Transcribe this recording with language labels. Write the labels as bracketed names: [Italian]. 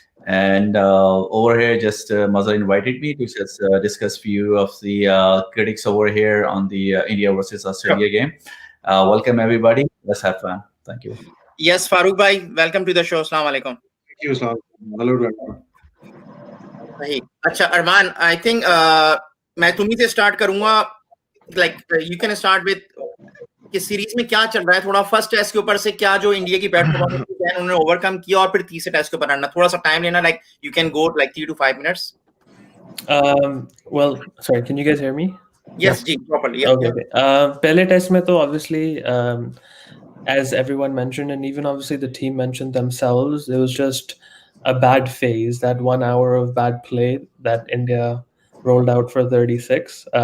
[English] And over here, just Mazhar invited me to just discuss few of the critics over here on the India versus Australia game. Welcome everybody. Let's have fun. Thank you. Yes, Farooq bhai, welcome to the show. [Arabic] Assalamu alaikum. [English] Thank you, Sultan. Hello to everyone. [Hindi] सही. अच्छा अरमान, [English] I think [Hindi] मैं तुम्ही से start करूंगा. [English] Like you can start with [Hindi] कि series में क्या चल रहा है, थोड़ा फर्स्ट टेस्ट के ऊपर से क्या जो इंडिया की बैट परफॉर्मेंस है उन्होंने ओवरकम किया, और फिर तीसरे टेस्ट के ऊपर आना. थोड़ा सा टाइम लेना, [English] like you can go like 3 to 5 minutes. Well, sorry, can you guys hear me? Yes, जी, properly. Yeah. Okay. [Hindi] पहले टेस्ट में तो [English] obviously, as everyone mentioned, and even obviously the team mentioned themselves, it was just a bad phase, that 1 hour of bad play that India rolled out for 36.